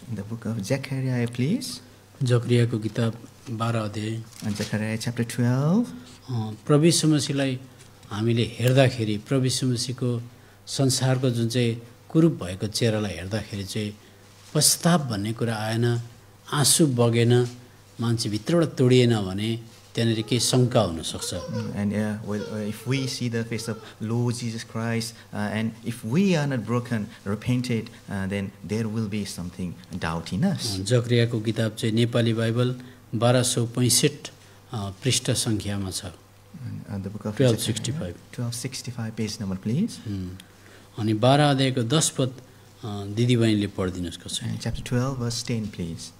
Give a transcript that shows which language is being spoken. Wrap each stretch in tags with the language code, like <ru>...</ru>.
<en>In the book of Zechariah, please.</en> <ne>जकरियाको किताब 12 अध्याय।</ne> <en>And Zechariah chapter 12.</en> <ne>प्रभु यीशु मसीहलाई हामीले हेर्दाखेरि प्रभु यीशु मसीहको संसारको जुन चाहिँ कुरूप भएको चेहरालाई हेर्दाखेरि चाहिँ पश्चाताप भन्ने कुरा आएन, आँसु बगेन, मान्छे भित्रबाट तोडिएन भने त्यहाँनिर केही शङ्का हुनसक्छ।</ne> <en>And if we see the face of Lord Jesus Christ and if we are not broken, repented, then there will be something doubt in us.</en> <ne>जकरियाको किताब चाहिँ नेपाली बाइबल 1265 पृष्ठ सङ्ख्यामा छ।</ne> <en>The book of 1265 1265 page number, please.</en> <ne>अनि 12 अध्यायको 10 पद दिदीबहिनीले पढिदिनुहोस् कसैले।</ne> <en>Chapter 12 verse 10, please.</en>